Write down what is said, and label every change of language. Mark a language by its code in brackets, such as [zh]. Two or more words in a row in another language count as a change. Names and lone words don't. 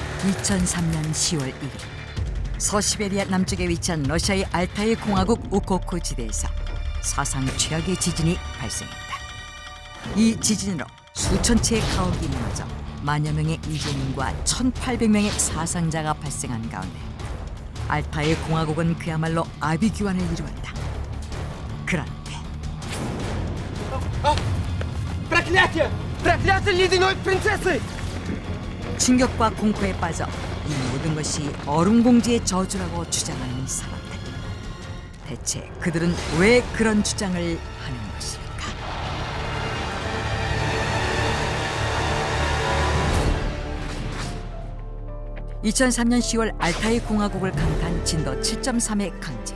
[ko] 2003년 10월 1일 서시베리아 남쪽에 위치한 러시아의 알타이 공화국 우코크 지대에서 사상 최악의 지진이 발생했다. 이 지진으로 수천 채의 가옥이 무너져 만여 명의 이재민과 1,800명의 사상자가 발생한 가운데 알타이 공화국은 그야말로 아비규환을 이루었다. 그런데 [ru] Проклятие! Проклятие ледяной принцессы! [ko] 충격과 공포에 빠져 이 모든 것이 얼음공주의 저주라고 주장하는 사람들. 대체 그들은 왜 그런 주장을 하는 것일까? (2003년 10월) 알타이 공화국을 강타한 진도 7.3의 강진.